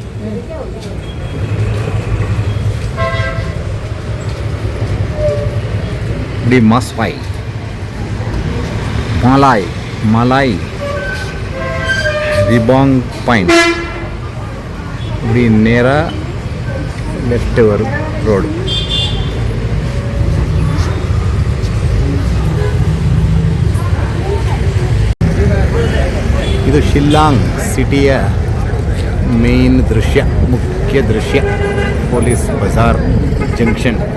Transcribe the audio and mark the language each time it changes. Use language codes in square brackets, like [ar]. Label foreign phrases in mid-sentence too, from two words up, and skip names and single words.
[ta] இப்படி மாஸ்பாய், மலாய், ரிபாங் பாயிண்ட், இப்படி நேராக லெஃப்ட் வரும் ரோடு. [kn] ಇದು ಶಿಲ್ಲಾಂಗ್ ಸಿಟಿಯ ಮೇನ್ ಮುಖ್ಯ ದೃಶ್ಯ ಪೊಲೀಸ್ ಬಜಾರ್ ಜಂಕ್ಷನ್.